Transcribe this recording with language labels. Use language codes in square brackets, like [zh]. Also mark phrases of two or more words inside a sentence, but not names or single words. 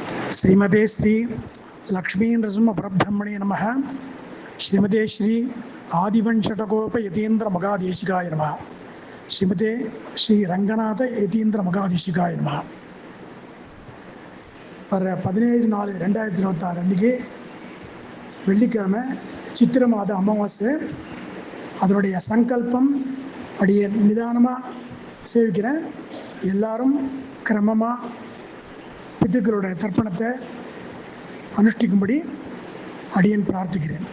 [sa] श्रीमते श्री लक्ष्मी नृसिंह परब्रह्मणे नमः। श्रीमते श्री आदिवंशटकोप यतीन्द्र मगादेशिकाय नमः। श्रीमते श्री रंगनाथ यतीन्द्र मगादेशिकाय नमः. [ta] வர 17/4/2026 அன்றைக்கி வெள்ளிக்கிழமை சித்திர மாத அமாவாசை. அதனுடைய சங்கல்பம் அப்படியே நிதானமாக சேவிக்கிறேன். எல்லாரும் கிரமமாக பித்துக்களுடைய தர்ப்பணத்தை அனுஷ்டிக்கும்படி அடியேன் பிரார்த்திக்கிறேன்.